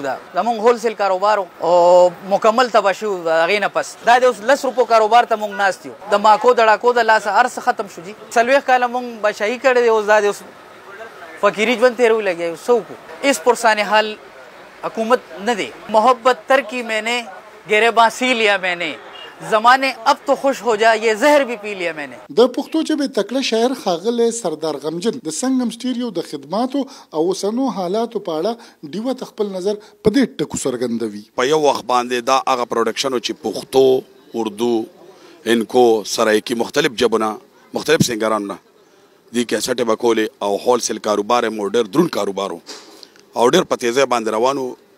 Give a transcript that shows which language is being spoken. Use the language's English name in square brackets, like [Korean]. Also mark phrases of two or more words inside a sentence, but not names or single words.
[Pashto] دا زمونږ هولسیل کاروبار او مکمل تباه شوي وو. د هغې نه پس دا د اوس 10 روپو کاروبار ته مونږ ناست یو. د ماکو د ډاکو د لاسه هر څه ختم شو. جي 40 کاله مونږ بادشاهي کړې دی، اوس دا د اوس فقیري ژوند تېروي لګیا یو. څه وکړو؟ اس پرسان حال حکومت نه دی. [Urdu] محبت ترکی میں نے گریباں سی لیا میں نے، زمانے اب تو خوش ہو جا یہ زہر بھی پی لیا میں نے. [Pashto] د پښتو ژبې تکړه شاعر ښاغلی سردار غمجن د سنگم سټیریو د خدماتو او اوسنو حالاتو په اړه ډیوه ته خپل نظر په دې ټکو څرګندوي. په یو وخت باندې دا هغه پروډکشن چې پښتو، اردو، انکو، سرایکي مختلف ژبونه، مختلف سنګرانو دې کیسټې به کولې او هولسیل کاروبار یې مو ډېر دروند کاروبار او ډېر په تیزۍ باندې روانو.